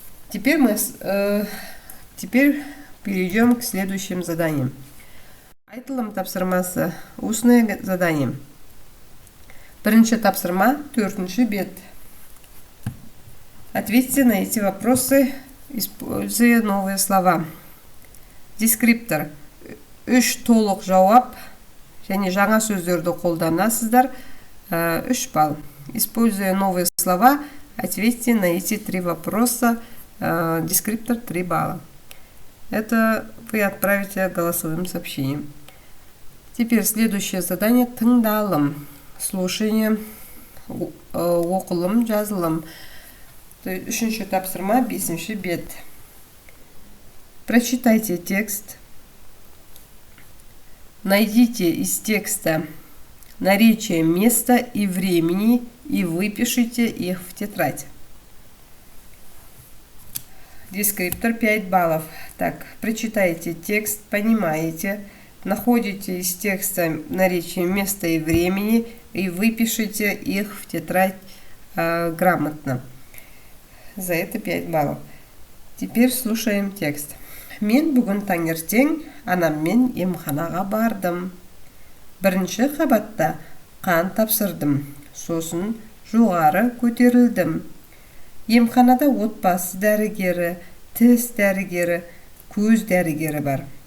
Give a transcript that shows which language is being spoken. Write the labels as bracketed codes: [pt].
[ru] Теперь перейдем к следующим заданиям. [kk] Айтылым тапсырмасы. [ru] Устное задание. [kk] Бірінші тапсырма, 4-ші бет. [ru] Ответьте на эти вопросы, используя новые слова. Дескриптор. [kk] 3 толық жауап және жаңа сөздерді қолданасыздар. 3 балл. [ru] Используя новые слова, ответьте на эти 3 вопроса. Дескриптор 3 балла. Это вы отправите голосовым сообщением. Теперь следующее задание. [kk] Тыңдалым. [ru] Слушание. [kk] Оқылым, жазылым. 3-ші тапсырма, 5-ші бет. [ru] Прочитайте текст. Найдите из текста наречия места и времени и выпишите их в тетрадь. Дескриптор 5 баллов. Так, прочитайте текст, понимаете, находите из текста наречия места и времени и выпишите их в тетрадь грамотно. За это 5 баллов. Теперь слушаем текст. [kk] Мен бүгін таңертең анаммен емханаға бардым. 1-ші қабатта қан тапсырдым. Сосын жоғары көтерілдім. Емханада отбасы дәрігері, тіс дәрігері, көз дәрігері бар.